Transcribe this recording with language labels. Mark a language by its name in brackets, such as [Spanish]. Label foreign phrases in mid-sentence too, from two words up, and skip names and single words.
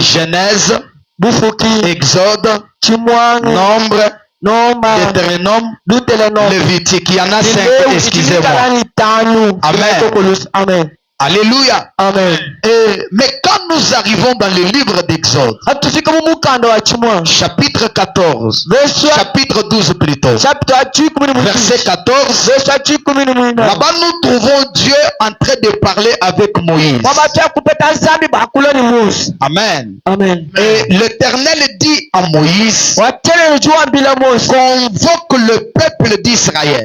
[French] Genèse, [Luba-Katanga] bufuki [French] Exode, [Luba-Katanga] chimwangu [French] Nombre, [Luba-Katanga] noma [French] Deutéronome, [Luba-Katanga] lutelenoma [French] Lévitique. Il y en a 5, excusez-moi. Amen. Amen. Alléluia. Amen. Mais quand nous arrivons dans le livre d'Exode, [Luba-Katanga] hatufika mu mukanda wa chimwangu [French] chapitre 14, chapitre 12 plutôt, verset 14, là-bas nous trouvons Dieu en train de parler avec Moïse. Amen. Amen. Et l'Éternel dit à Moïse, convoque le peuple d'Israël.